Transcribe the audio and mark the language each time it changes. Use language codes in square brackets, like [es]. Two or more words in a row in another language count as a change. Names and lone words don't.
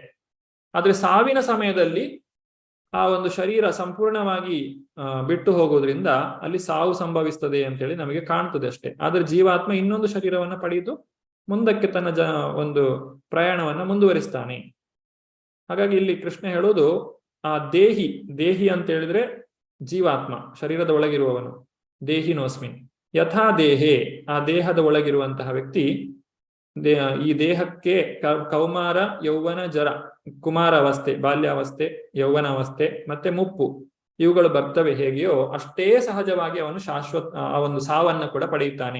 [kn] ಆದ್ರೆ ಸಾವಿನ ಸಮಯದಲ್ಲಿ ಆ ಒಂದು ಶರೀರ ಸಂಪೂರ್ಣವಾಗಿ ಬಿಟ್ಟು ಹೋಗೋದ್ರಿಂದ ಅಲ್ಲಿ ಸಾವು ಸಂಭವಿಸ್ತದೆ ಅಂತೇಳಿ ನಮಗೆ ಕಾಣ್ತದೆ ಅಷ್ಟೇ. ಆದ್ರೆ ಜೀವಾತ್ಮ ಇನ್ನೊಂದು ಶರೀರವನ್ನ ಪಡೆದು ಮುಂದಕ್ಕೆ ತನ್ನ ಒಂದು ಪ್ರಯಾಣವನ್ನ ಮುಂದುವರಿಸ್ತಾನೆ. ಹಾಗಾಗಿ ಇಲ್ಲಿ ಕೃಷ್ಣ ಹೇಳೋದು ಆ ದೇಹಿ ಅಂತ ಹೇಳಿದ್ರೆ ಜೀವಾತ್ಮ, ಶರೀರದ ಒಳಗಿರುವವನು, [sa] ದೇಹಿನೋಸ್ಮಿನ್ ಯಥಾ ದೇಹೇ, [kn] ಆ ದೇಹದ ಒಳಗಿರುವಂತಹ ವ್ಯಕ್ತಿ ಈ ದೇಹಕ್ಕೆ ಕೌಮಾರ, ಯೌವನ, ಜರ, ಕುಮಾರಾವಸ್ಥೆ, ಬಾಲ್ಯಾವಸ್ಥೆ, ಯೌವನಾವಸ್ಥೆ ಮತ್ತೆ ಮುಪ್ಪು ಇವುಗಳು ಬರ್ತವೆ ಹೇಗೆಯೋ ಅಷ್ಟೇ ಸಹಜವಾಗಿ ಅವನು ಆ ಒಂದು ಸಾವನ್ನ ಕೂಡ ಪಡೆಯುತ್ತಾನೆ.